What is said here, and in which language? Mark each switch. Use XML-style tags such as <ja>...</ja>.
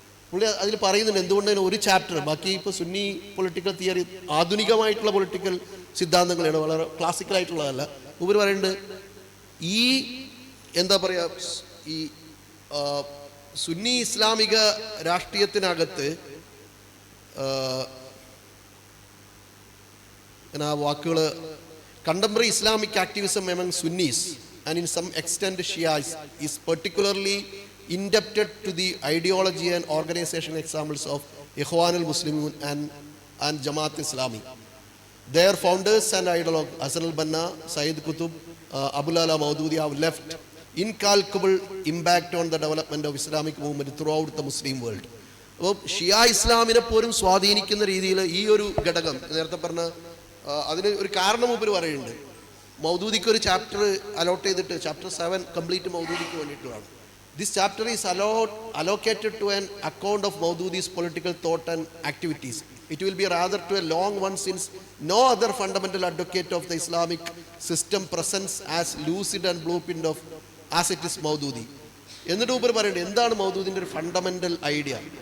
<ml>പുള്ളി അതിൽ പറയുന്നുണ്ട് എന്തുകൊണ്ടാണ് ഒരു ചാപ്റ്റർ, ബാക്കി ഇപ്പോൾ സുന്നി പൊളിറ്റിക്കൽ തിയറി ആധുനികമായിട്ടുള്ള പൊളിറ്റിക്കൽ സിദ്ധാന്തങ്ങളാണ്, വളരെ ക്ലാസിക്കലായിട്ടുള്ളതല്ല. ഇവർ പറയുന്നുണ്ട് ഈ എന്താ പറയുക, ഈ സുന്നി ഇസ്ലാമിക രാഷ്ട്രീയത്തിനകത്ത് ആ വാക്കുകൾ,</ml> <en>contemporary Islamic activism among Sunnis and in some extent Shias is particularly indebted to the ideology and organization examples of Ikhwan al-Muslimun and Jamaat Islami. Their founders and ideologues Hasan al-Banna, Sayyid Qutb, Abul Ala Maududi have left incalculable impact on the development of Islamic movement throughout the Muslim world.</en> <ml>അപ്പോൾ ഷിയ ഇസ്ലാമിനെ പോലും സ്വാധീനിക്കുന്ന രീതിയിൽ ഈ ഒരു ഘടകം നേരത്തെ പറഞ്ഞ അതിന് ഒരു കാരണം മൂപ്പർ പറയുന്നുണ്ട്. മൗദൂദിക്ക് ഒരു ചാപ്റ്റർ അലോട്ട് ചെയ്തിട്ട് ചാപ്റ്റർ 7 കംപ്ലീറ്റ് മൗദൂദിക്ക് വേണ്ടിയിട്ടുള്ളതാണ്.</ml> <en>This chapter is allocated to an account of Maududi's political thought and activities. It will be rather to a long one since no other fundamental advocate of the Islamic system presents as lucid and blueprint of as it is Maududi.</en> <ml>എന്നിട്ട് മൂപ്പർ പറയുന്നുണ്ട് എന്താണ് മൗദൂദിൻ്റെ ഒരു fundamental idea.</ml>